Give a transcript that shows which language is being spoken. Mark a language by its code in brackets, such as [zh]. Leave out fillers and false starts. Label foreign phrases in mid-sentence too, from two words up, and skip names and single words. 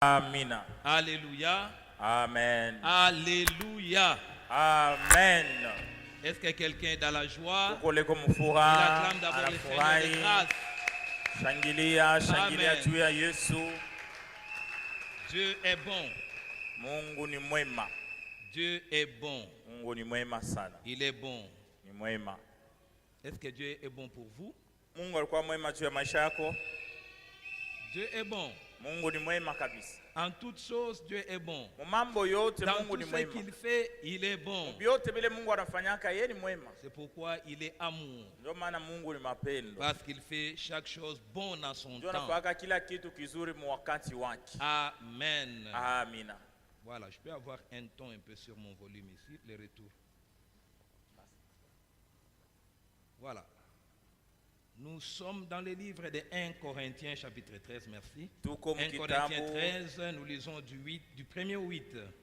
[sw] Amina. [fr] Alléluia. Amen. Alléluia. Amen. Est-ce que quelqu'un est dans la joie? Il acclame d'abord le Seigneur de grâce. [sw] Shangilia juu ya Yesu. [fr] Dieu est bon. [sw] Mungu ni mwema. [fr] Dieu est bon. [sw] Mungu ni mwema sana. [fr] Il est bon. [sw] Ni mwema. [fr] Est-ce que Dieu est bon pour vous? [sw] Mungu alikuwa mwema juu ya maisha yako? [fr] Dieu est bon. [sw] Mungu ni mwema kabisa. [fr] En toutes choses, Dieu est bon. [sw] Mambo yote Mungu ni mwema. [fr] Dans [sw] mwema. [fr] tout ce qu'il fait, il est bon. [sw] Yote vile Mungu anafanyaka yeye ni mwema. [fr] C'est pourquoi il est amour. [sw] Ndio maana Mungu ni mapendo. [fr] Parce qu'il fait chaque chose bonne en son temps. [sw] Ndio anafanya kila kitu kizuri mu wakati wake. [fr] Amen. [sw] Amina. [fr] Voilà, je peux avoir un ton un peu sur mon volume ici, le retour. Voilà. Nous sommes dans le livre de 1 Corinthiens chapitre 13, merci. 1 Corinthiens 13, nous lisons du premier au 8.